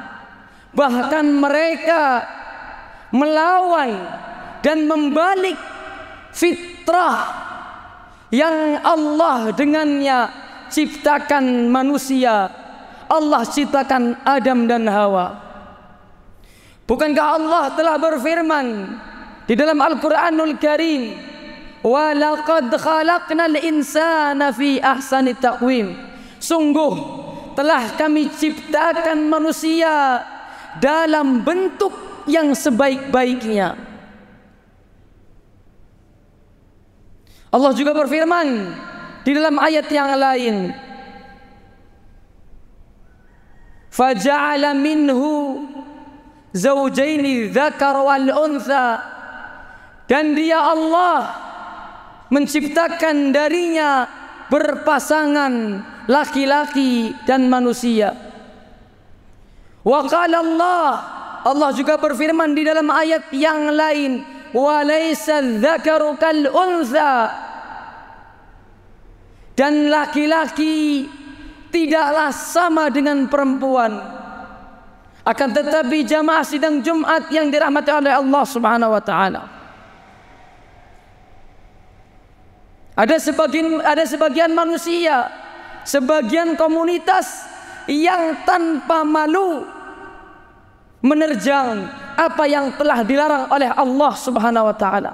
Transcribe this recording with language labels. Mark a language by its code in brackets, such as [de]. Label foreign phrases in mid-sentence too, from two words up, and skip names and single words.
[id] Bahkan mereka melawan dan membalik fitrah yang Allah dengannya ciptakan manusia. Allah ciptakan Adam dan Hawa. Bukankah Allah telah berfirman di dalam Al-Quranul Karim, [ar] ولقد خلقنا الإنسان في أحسن تقويم, [id] sungguh telah kami ciptakan manusia dalam bentuk yang sebaik-baiknya. Allah juga berfirman di dalam ayat yang lain, [ar] 'منه زوجين ذكر والأنثى [id] dan dia Allah menciptakan darinya berpasangan laki-laki dan manusia. [ar] وقال [id] Allah juga berfirman di dalam ayat yang lain, [ar] وليس الذكر كالأنثى, [id] dan laki-laki tidaklah sama dengan perempuan. Akan tetapi jamaah sidang Jumat yang dirahmati oleh Allah [ar] سبحانه وتعالى, [id] ada sebagian manusia, sebagian komunitas yang tanpa malu menerjang apa yang telah dilarang oleh Allah [ar] سبحانه وتعالى.